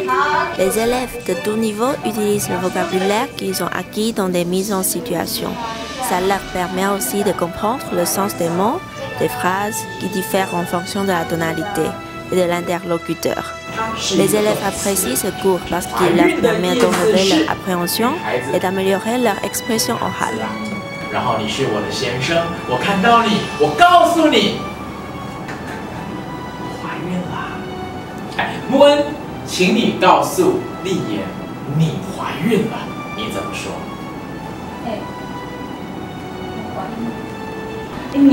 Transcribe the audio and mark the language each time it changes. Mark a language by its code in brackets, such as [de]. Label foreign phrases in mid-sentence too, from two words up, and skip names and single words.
[fr] Les élèves de tout niveau utilisent le vocabulaire qu'ils ont acquis dans des mises en situation. Ça leur permet aussi de comprendre le sens des mots, des phrases qui diffèrent en fonction de la tonalité et de l'interlocuteur. Les élèves apprécient ce cours parce qu'il leur permet d'enlever leur appréhension et d'améliorer leur expression orale. [zh] 然后你是我的先生，我看到你，我告诉你，怀孕了。哎，穆恩，请你告诉丽妍，你怀孕了，你怎么说？哎，我怀孕了。